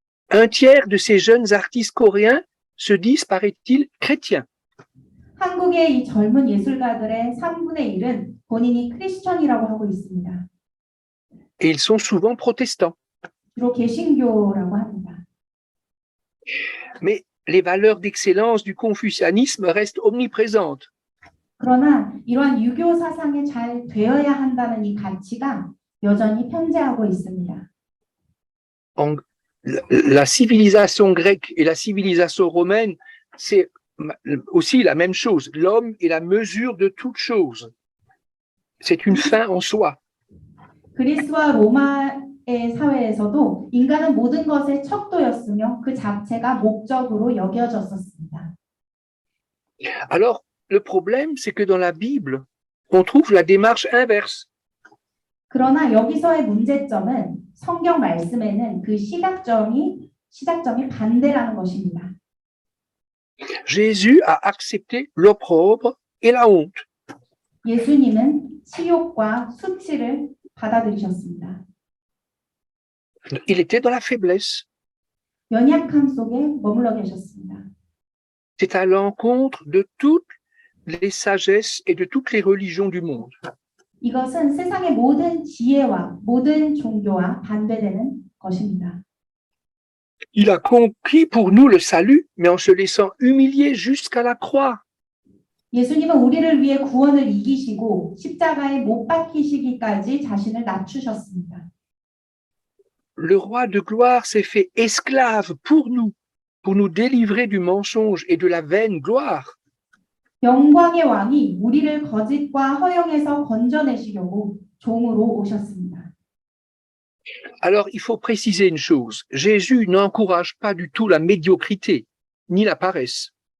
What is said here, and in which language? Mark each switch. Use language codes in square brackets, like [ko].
[fr] Un tiers de ces jeunes artistes coréens se disent, paraît-il, chrétiens. [ko] 한국의 이 젊은 예술가들의 3분의 1은 본인이 크리스천이라고 하고 있습니다. [fr] Et ils sont souvent protestants. [ko] 주로 개신교라고 합니다. [fr] Mais les valeurs d'excellence du confucianisme restent omniprésentes. [ko] 그러나 이러한 유교 사상에 잘 되어야 한다는 이 가치가 여전히 편재하고 있습니다. [fr] La civilisation grecque et la civilisation romaine, c'est aussi la même chose. L'homme est la mesure de toute chose. C'est une fin en soi. [ko] 그리스와 로마의 사회에서도 인간은 모든 것의 척도였으며 그 자체가 목적으로 여겨졌었습니다. [fr] Alors, le problème, c'est que dans la Bible, on trouve la démarche inverse. [ko] 그러나 여기서의 문제점은 성경 말씀에는 그 시작점이 반대라는 것입니다. [fr] Jésus a accepté l'opprobre et la honte. [ko] 예수님은 치욕과 수치를 받아들이셨습니다. [fr] Il était dans la faiblesse. [ko] 연약함 속에 머물러 계셨습니다. [fr] C'est à l'encontre de toutes les sagesses et de toutes les religions du monde. [ko] 이것은 세상의 모든 지혜와 모든 종교와 반대되는 것입니다. [fr] Il a conquis pour nous le salut, mais en se laissant humilier jusqu'à la croix. [ko] 예수님은 우리를 위해 구원을 이기시고 십자가에 못 박히시기까지 자신을 낮추셨습니다. [fr] Le roi de gloire s'est fait esclave pour nous délivrer du mensonge et de la vaine gloire. [ko] 영광의 왕이 우리를 거짓과 허영에서 건져내시려고 종으로 오셨습니다. [fr] Alors, il faut préciser une chose. Jésus n'encourage pas du tout la médiocrité, ni la paresse.